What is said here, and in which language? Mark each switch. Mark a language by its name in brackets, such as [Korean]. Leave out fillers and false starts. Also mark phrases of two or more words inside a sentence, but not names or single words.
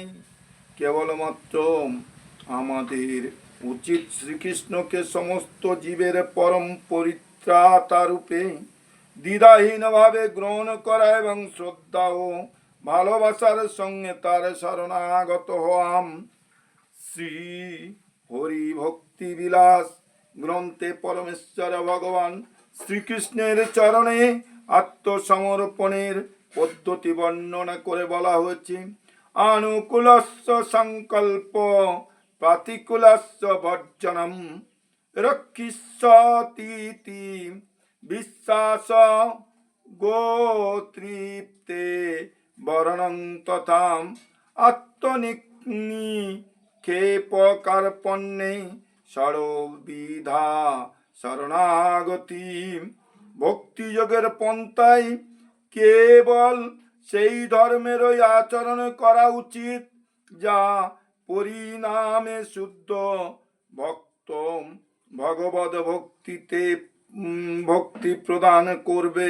[Bangla] কেবলমাত্র আমাদের উচিত শ্রীকৃষ্ণকে সমস্ত জীবের পরম পরিত্রাতা রূপে দ্বিধাহীনভাবে গ্রহণ করা এবং শ্রদ্ধা ও ভালোবাসার সঙ্গে তার শরণাগত হওয়াম। শ্রী হরি ভক্তি বিলাস গ্রন্থে পরমেশ্বর ভগবান শ্রীকৃষ্ণের চরণে আত্মসমর্পণের পদ্ধতি বর্ণনা করে বলা হয়েছে। [Sanskrit] আনুকূলস্য সংকল্প প্রতিকূলস্য বর্জনম রক্ষিষ্যতীতি বিশ্বাস গোতৃপ্তে বরণং তথা আত্মনিক্ষেপকার্পণ্যে সর্ববিধা শরণাগতি। [Bangla] ভক্তিযোগের পন্থায় কেবল সেই ধর্মেরই আচরণ করা উচিত যা পরিণামে শুদ্ধ ভক্ত ভগবদ ভক্তি প্রদান করবে।